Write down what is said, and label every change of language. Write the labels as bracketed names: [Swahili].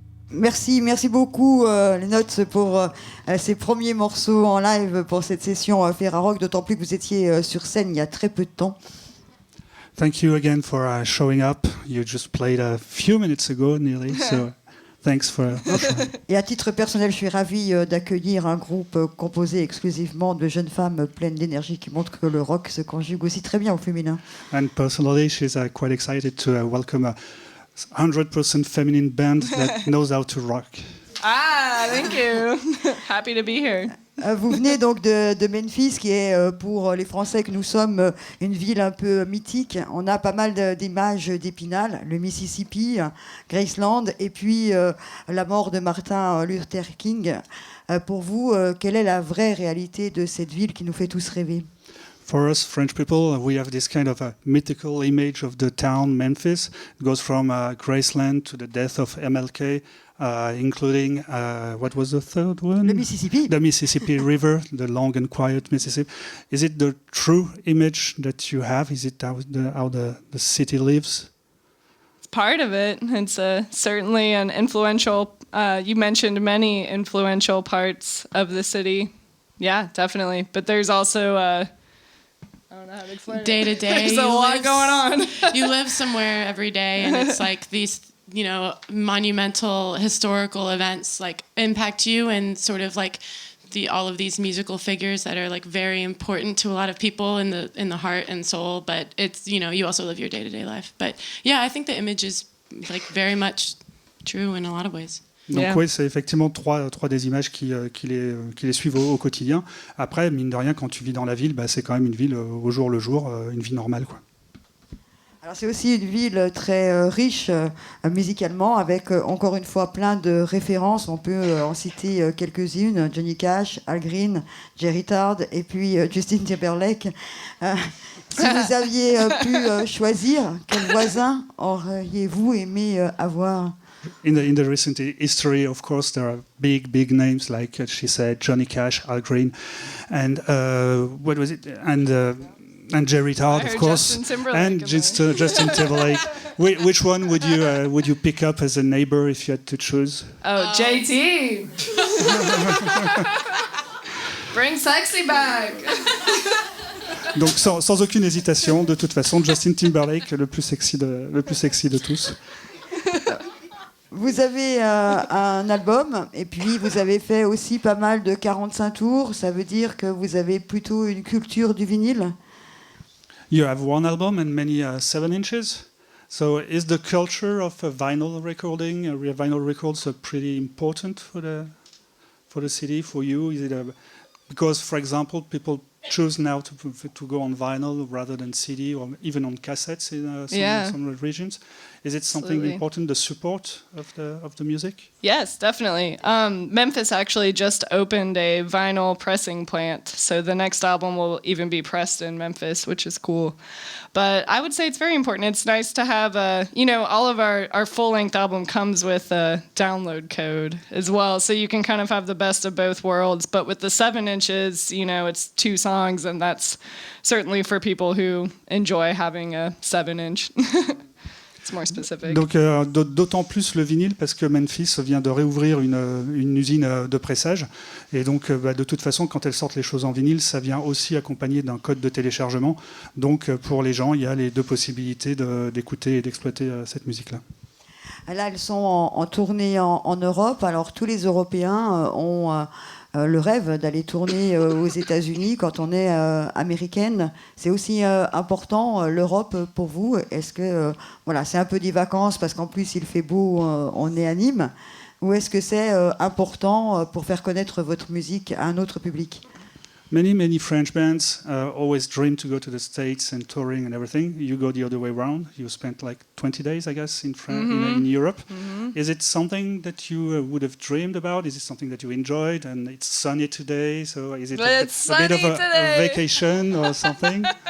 [French] Merci beaucoup les Notes pour ces premiers morceaux en live pour cette session Ferarock, d'autant plus que vous étiez sur scène il y a très peu de temps. [English] Thank you again for showing up. You just played a few minutes ago, nearly. So thanks for showing. [French] Et à titre personnel, je suis ravie d'accueillir un groupe composé exclusivement de jeunes femmes pleines d'énergie qui montrent que le rock se conjugue aussi très bien au féminin. [English] And personally, she's quite excited to welcome a 100% feminine band that knows how to rock. Ah, thank you. Happy to be here. [French] Vous venez donc de Memphis, qui est pour les Français que nous sommes une ville un peu mythique. On a pas mal d'images d'Épinal, le Mississippi, Graceland, et puis la mort de Martin Luther King. Pour vous, quelle est la vraie réalité de cette ville qui nous fait tous rêver? [English] For us French people, we have this kind of a mythical image of the town Memphis. It goes from Graceland to the death of MLK, including, what was the third one? [French] Le Mississippi. [English] The Mississippi River, the long and quiet Mississippi. Is it the true image that you have? Is it how the city lives? It's part of it. It's certainly an influential, you mentioned many influential parts of the city. Yeah, definitely. But there's also... I don't know how to explain it. Day to day. There's a lot going on. You live somewhere every day, and it's like these, monumental historical events like impact you, and sort of like all of these musical figures that are like very important to a lot of people in the heart and soul. But it's you also live your day to day life. But yeah, I think the image is like very much true in a lot of ways. [French] Donc oui, c'est effectivement trois des images qui les suivent au quotidien. Après, mine de rien, quand tu vis dans la ville, c'est quand même une ville au jour le jour, une vie normale, quoi. Alors c'est aussi une ville très riche musicalement, avec encore une fois plein de références. On peut en citer quelques-unes: Johnny Cash, Al Green, Jerry Tard et puis Justin Timberlake. Si vous aviez pu choisir, quel voisin auriez-vous aimé avoir? [English] In the recent history, of course, there are big names like she said, Johnny Cash, Al Green, and what was it? And Jerry Tard, of course, and Justin Timberlake. Which one would you pick up as a neighbor if you had to choose? Oh, JT. Bring sexy back. [French] Donc sans aucune hésitation, de toute façon, Justin Timberlake, le plus sexy de tous. Vous avez un album, et puis vous avez fait aussi pas mal de 45 tours. Ça veut dire que vous avez plutôt une culture du vinyle? [English] You have one album and many 7 inches. So is the culture of vinyl recording, vinyl records, pretty important for the city, for you? Is it because, for example, people choose now to go on vinyl rather than CD or even on cassettes in some regions? Is it something Absolutely. important, the support of the music? Yes, definitely. Memphis actually just opened a vinyl pressing plant, so the next album will even be pressed in Memphis, which is cool. But I would say it's very important. It's nice to have all of our full-length album comes with a download code as well, so you can kind of have the best of both worlds. But with the 7 inches, it's 2 songs, and that's certainly for people who enjoy having a 7-inch. It's more specific. [French] Donc d'autant plus le vinyle parce que Memphis vient de réouvrir une usine de pressage, et donc de toute façon quand elles sortent les choses en vinyle, ça vient aussi accompagné d'un code de téléchargement. Donc pour les gens, il y a les 2 possibilités d'écouter et d'exploiter cette musique-là. Là, elles sont en tournée en Europe. Alors tous les Européens ont le rêve d'aller tourner aux États-Unis quand on est américaine. C'est aussi important, l'Europe, pour vous? Est-ce que c'est un peu des vacances parce qu'en plus il fait beau, on est à Nîmes? Ou est-ce que c'est important pour faire connaître votre musique à un autre public? [English] Many French bands always dream to go to the States and touring and everything. You go the other way around. You spent like 20 days, I guess, in in Europe. Mm-hmm. Is it something that you would have dreamed about? Is it something that you enjoyed? And it's sunny today, so is it a bit of a vacation or something?